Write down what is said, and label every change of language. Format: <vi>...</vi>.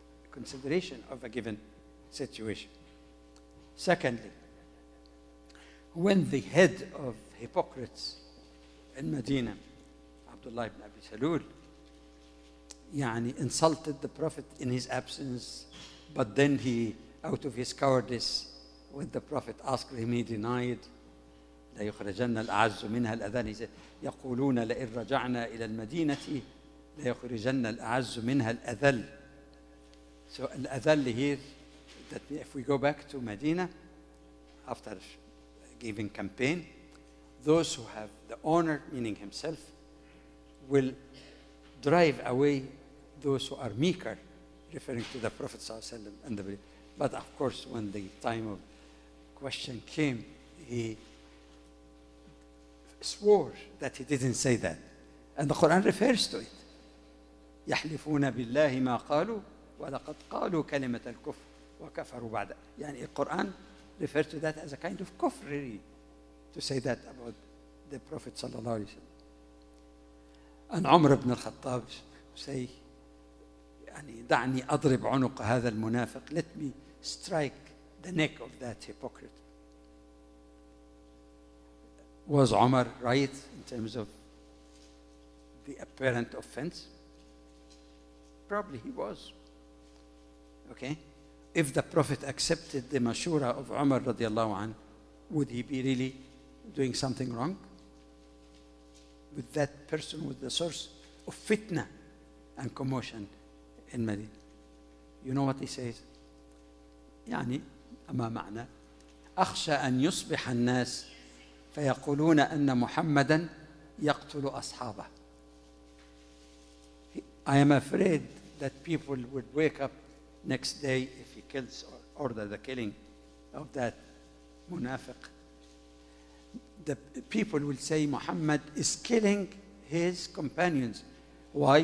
<en>Consideration of a given situation. Secondly, when the head of hypocrites in Medina, Abdullah ibn Abi Salul, insulted the Prophet in his absence, but then he, out of his cowardice, when the Prophet asked him, he denied.</en> <ar>لا يخرجن الأعز منها الأذل.</ar> <en>He said,</en> <ar>يقولون لئن رجعنا إلى المدينة لا يخرجن الأعز منها الأذل.</ar> <en>So الأذل here, that if we go back to Medina, after giving campaign, those who have the honor, meaning himself, will drive away those who are meeker, referring to the Prophet ﷺ and the belief. But of course, when the time of question came, he swore that he didn't say that. And the Quran refers to it.</en> <ar>يحلفون بالله ما قالوا ولقد قالوا كلمة الكفر وكفروا بعد.</ar> <en>The Quran refers to that as a kind of kufr, really, to say that about the Prophet sallallahu alaihi wasallam. And Umar ibn al-Khattab say,</en> <ar>دعني أضرب عنق هذا المنافق.</ar> <en>Let me strike the neck of that hypocrite. Was Umar right in terms of the apparent offense? Probably he was. Okay? If the Prophet accepted the mashura of Umar radiallahu anh, would he be really doing something wrong? With that person was the source of fitna and commotion in Medina. You know what he says?</en> <ar>أما معنى أخشى أن يصبح الناس فيقولون أن محمدا يقتل أصحابه.</ar> <en>I am afraid that people would wake up next day if he kills or order the killing of that munafiq. The people will say Muhammad is killing his companions. Why?</en>